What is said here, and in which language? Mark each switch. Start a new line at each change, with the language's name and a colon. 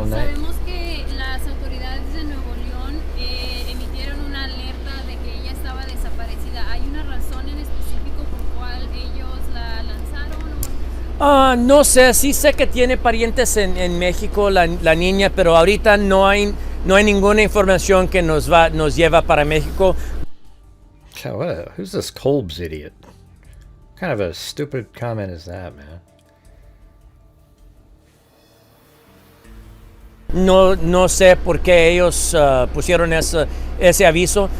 Spanish: Sabemos que las autoridades de Nuevo León emitieron una alerta de que ella estaba desaparecida. ¿Hay una razón en específico por cual ellos la lanzaron? No sé, sí sé que tiene parientes en México, la niña, pero ahorita no hay ninguna información que nos lleva para México.
English: Who's this Kolb's idiot? What kind of a stupid comment is that, man?
Spanish: No sé por qué ellos pusieron ese aviso.